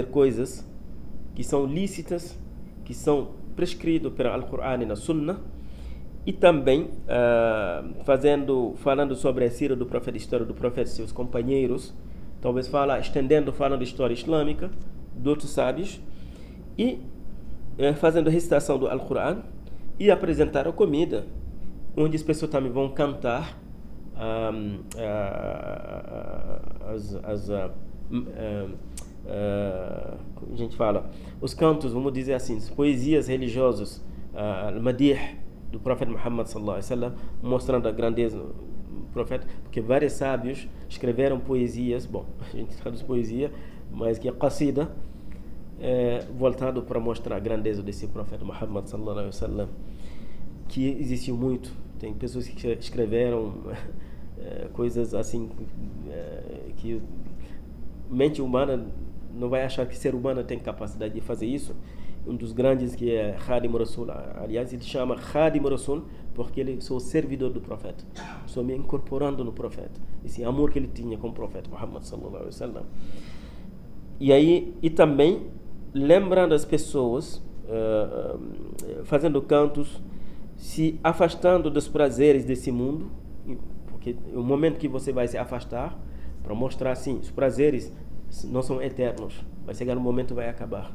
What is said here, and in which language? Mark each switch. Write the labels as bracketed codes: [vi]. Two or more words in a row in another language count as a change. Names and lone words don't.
[pt] coisas que são lícitas, que são prescritas pelo Alcorão e na Sunna, e também falando sobre a sira do profeta, a história do profeta e seus companheiros, talvez falando da história islâmica de outros sábios, e fazendo a recitação do Alcorão e apresentar a comida, onde as pessoas também vão cantar a gente fala os cantos, vamos dizer assim, poesias religiosas, al-madih do profeta Muhammad [ar] صلى الله عليه وسلم, [pt] mostrando a grandeza do profeta, porque vários sábios escreveram poesias, bom, a gente traduz poesia, mas que é qasida, voltado para mostrar a grandeza desse profeta Muhammad [ar] صلى الله عليه وسلم, [pt] que existiu muito. Tem pessoas que escreveram coisas assim que mente humana não vai achar que ser humano tem capacidade de fazer isso. Um dos grandes, que é Khadim Rasul, aliás, ele chama Khadim Rasul porque ele é o servidor do profeta, só me incorporando no profeta, esse amor que ele tinha com o profeta Muhammad [ar] صلى الله عليه وسلم. [pt] E também lembrando as pessoas, fazendo cantos, se afastando dos prazeres desse mundo, porque o momento que você vai se afastar, para mostrar assim, os prazeres não são eternos, vai chegar um momento, vai acabar.